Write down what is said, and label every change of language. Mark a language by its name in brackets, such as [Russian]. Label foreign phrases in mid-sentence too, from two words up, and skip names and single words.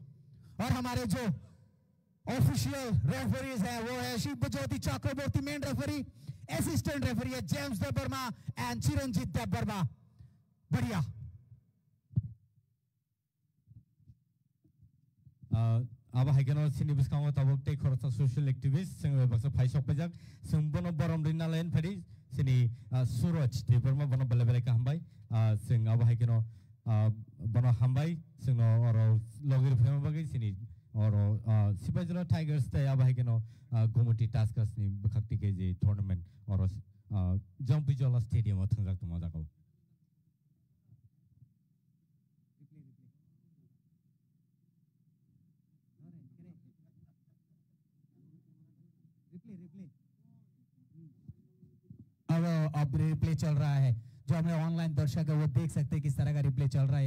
[Hindi] और हमारे जो [English] official referees [Hindi] है वो है शिवज्योति चक्रवर्ती [English] main referee, assistant referee [Hindi] है जेम्स देवबर्मा एंड चिरंजीत देवबर्मा। बढ़िया। [Kok Borok] अब हाइगेनो सिनि बिस्कांगो तबक टे खरसा [English] social activist [Kok Borok] जों बक्सा फाइसक पजक जों बनो बरम रिना लाइन फेरि सिनि सूरज देवबर्मा बनो बेले बेले का हमबाय जों अब हाइगेनो बनो हमबाय जों और लगिर फेम बगै सिनि और शिपाईजला टाइगर्स ते अब हाइगेनो गोमती टास्कर्स नि बखक्ति के जे टूर्नामेंट और जंपिजला स्टेडियम थंजाक तमा जागौ। [Hindi] अब रिप्ले चल रहा है, जो हमें ऑनलाइन दर्शक है वो देख सकते हैं किस तरह का रिप्ले चल रहा है।